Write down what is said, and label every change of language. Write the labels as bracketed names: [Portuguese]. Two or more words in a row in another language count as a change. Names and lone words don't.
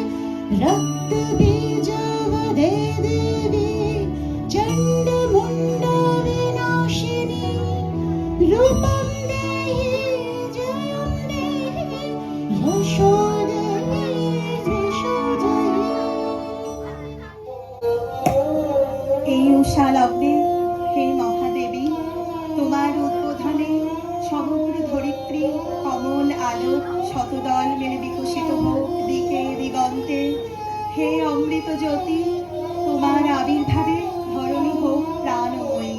[Sanskrit] रक्तबीजवदे देवी चण्डमुण्डविनाशिनी। रूपं देहि जयं देहि यशो देहि द्विषु जहि। [Bangla] এই উষা লগ্নে হে মহাদেবী, তোমার উদ্বোধনে সমগ্র ধরিত্রী কমল আলোক শতদল মেলে বিকশিত হোক দিকে দিগন্তে। হে অমৃত জ্যোতি, তোমার আবির্ভাবে ধরণী হোক প্রাণময়ী।